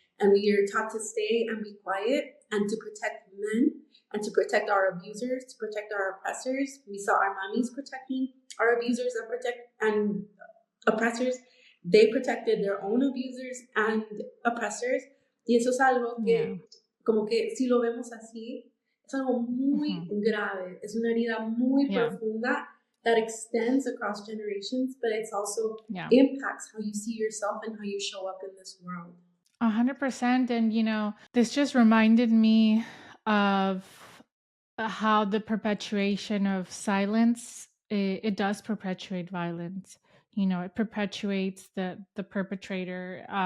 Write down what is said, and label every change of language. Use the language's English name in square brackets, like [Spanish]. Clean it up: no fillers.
[English] And we are taught to stay and be quiet and to protect men and to protect our abusers, to protect our oppressors. We saw our mommies protecting our abusers and oppressors. They protected their own abusers and oppressors. [Spanish] Y eso es algo [English] Yeah. [Spanish] que, como que si lo vemos así, es algo muy Mm-hmm. grave. Es una herida muy [English] Yeah. [Spanish] profunda [English] that extends across generations, but it's also Yeah. impacts how you see yourself and how you show up in this world. 100%. And, this just reminded me of how the perpetuation of silence, it does perpetuate violence. It perpetuates the perpetrator.